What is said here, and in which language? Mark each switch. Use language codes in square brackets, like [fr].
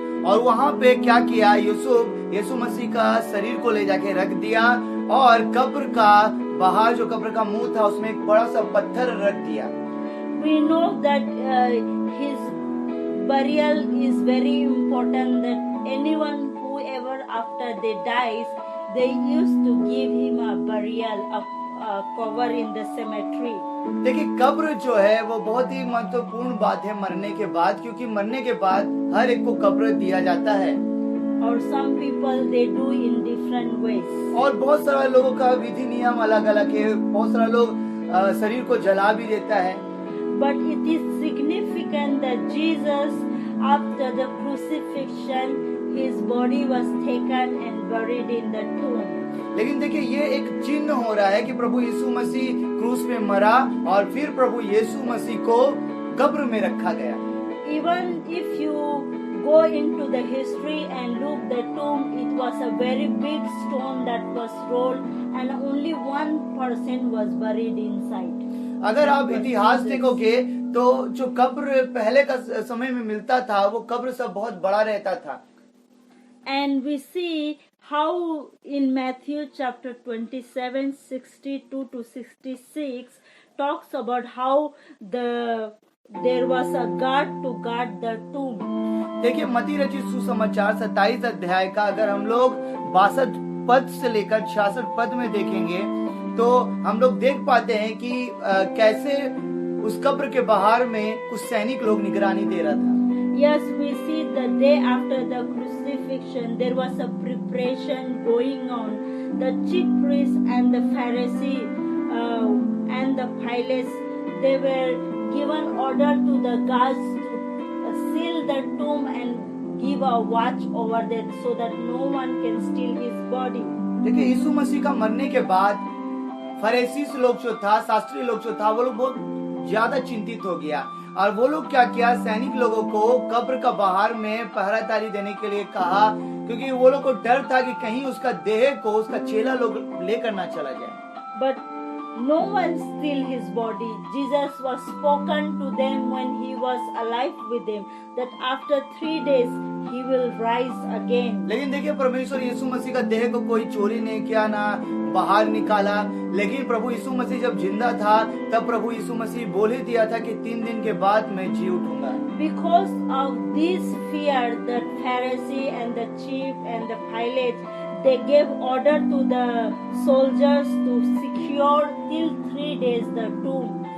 [hi] और वहाँ पे क्या किया, यूसुफ यीशु मसीह का शरीर को ले जाके रख दिया और कब्र का बाहर जो कब्र का मुंह था उसमें एक बड़ा सा पत्थर रख दिया। [en] We know that his burial is very important, that anyone whoever after they dies, they used to give him a burial, a cover in the cemetery. [hi] देखिए कब्र जो है वो बहुत ही महत्वपूर्ण बात है मरने के बाद, क्योंकि मरने के बाद हर एक को कब्र दिया जाता है। [en] Or some people they do in different ways. [hi] और बहुत सारे लोगों का विधि नियम अलग अलग है। बहुत सारे लोग शरीर को जला भी देता है। [en] But it is significant that Jesus, after the crucifixion, his body was taken and buried in the tomb. [hi] लेकिन देखिए ये एक चिन्ह हो रहा है कि प्रभु यीशु मसीह क्रूस में मरा और फिर प्रभु यीशु मसीह को कब्र में रखा गया। [en] Even if you go into the history and look the tomb, it was a very big stone that was rolled and only one person was buried inside. [hi] अगर आप इतिहास देखोगे तो जो कब्र पहले का समय में मिलता था वो कब्र सब बहुत बड़ा रहता था। [en] And we see how in Matthew chapter 27, 62 to 66 talks about how there was a guard to guard the tomb. [hi] देखिए मत्ती रचित सुसमाचार 27 अध्याय का अगर हम लोग 62 पद से लेकर 66 पद में देखेंगे तो हम लोग देख पाते हैं कि कैसे उस कब्र के बाहर में कुछ सैनिक लोग निगरानी दे रहा था। [en] Yes, we see the day after the crucifixion there was a preparation going on. The chief priests and the Pharisees and the Pilates, they were given order to the guards to seal the tomb and give a watch over there so that no one can steal his body. [hi] देखिए यीशु मसीह का मरने के बाद फरीसी लोग जो था, शास्त्री लोग जो था, वो लोग बहुत ज्यादा चिंतित हो गया और वो लोग क्या किया, सैनिक लोगों को कब्र का बाहर में पहरादारी देने के लिए कहा, क्योंकि वो लोग को डर था कि कहीं उसका देह को उसका चेला लोग लेकर ना चला जाए। [en] But no one steal his body. Jesus was spoken to them when he was alive with them that after 3 days he will rise again. [hi] लेकिन देखिए परमेश्वर यीशु मसीह का देह को कोई चोरी नहीं किया, ना बाहर निकाला। लेकिन प्रभु यीशु मसीह जब जिंदा था तब प्रभु यीशु मसीह बोल ही दिया था कि 3 दिन के बाद मैं जी उठूंगा। [en] Because of this fear, the Pharisee and the chief and the Pilate, they gave order to the soldiers to secure till 3 days the tomb.